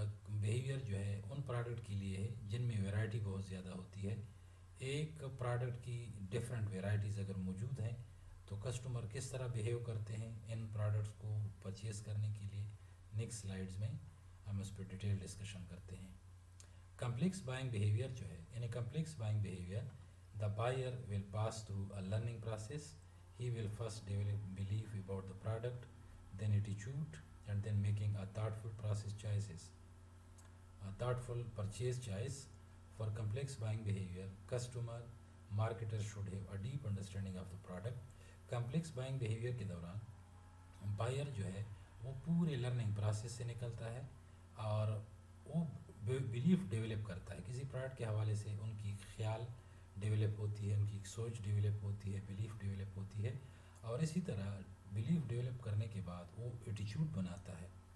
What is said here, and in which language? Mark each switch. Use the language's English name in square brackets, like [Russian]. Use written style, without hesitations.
[Urdu] Behaviour جو ہے ان product کے لیے ہے جن میں ویرائٹی بہت زیادہ ہوتی ہے۔ ایک پروڈکٹ کی ڈفرینٹ ویرائٹیز اگر موجود ہیں تو کسٹمر کس طرح بیہیو کرتے ہیں ان پروڈکٹس کو پرچیز کرنے کے لیے، نیکسٹ سلائیڈز میں ہم اس پہ ڈیٹیل ڈسکشن کرتے ہیں۔ کمپلیکس بائنگ بیہیویئر جو ہے، [English] In a complex buying behaviour the buyer will pass through a learning process. He will first develop belief about the product, then attitude, and then making a thoughtful process choices. A thoughtful purchase choice. For complex buying behavior, customer, marketer should have a deep understanding of the product. [Urdu] complex buying behavior کے دوران buyer جو ہے وہ پورے learning process سے نکلتا ہے اور وہ بلیف ڈیولپ کرتا ہے کسی پروڈکٹ کے حوالے سے، ان کی خیال ڈیولپ ہوتی ہے، ان کی سوچ ڈیولپ ہوتی ہے، بلیف ڈیولپ ہوتی ہے، اور اسی طرح بلیف ڈیولپ کرنے کے بعد وہ ایٹیچیوڈ بناتا ہے۔